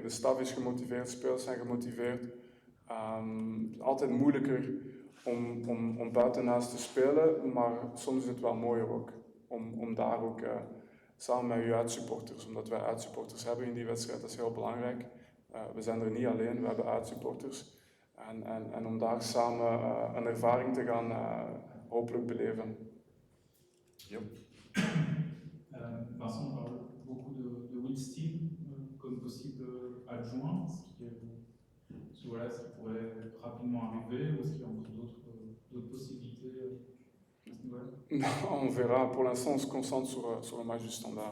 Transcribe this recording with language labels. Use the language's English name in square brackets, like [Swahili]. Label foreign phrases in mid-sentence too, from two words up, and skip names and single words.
[Dutch] De staf is gemotiveerd, spelers zijn gemotiveerd. Het is altijd moeilijker om buitennaast te spelen, maar soms is het wel mooier ook om daar ook samen met uw uitsupporters, omdat wij uitsupporters hebben in die wedstrijd, dat is heel belangrijk. We zijn er niet alleen, we hebben uitsupporters. En om daar samen een ervaring te gaan hopelijk beleven. Yep. [French] Vincent parle beaucoup de Will Steele comme possible adjoint. Est-ce que voilà, ça pourrait rapidement arriver ou est-ce qu'il y a encore d'autres possibilités à ce niveau-là? Non, on verra. Pour l'instant, on se concentre sur le match du Standard.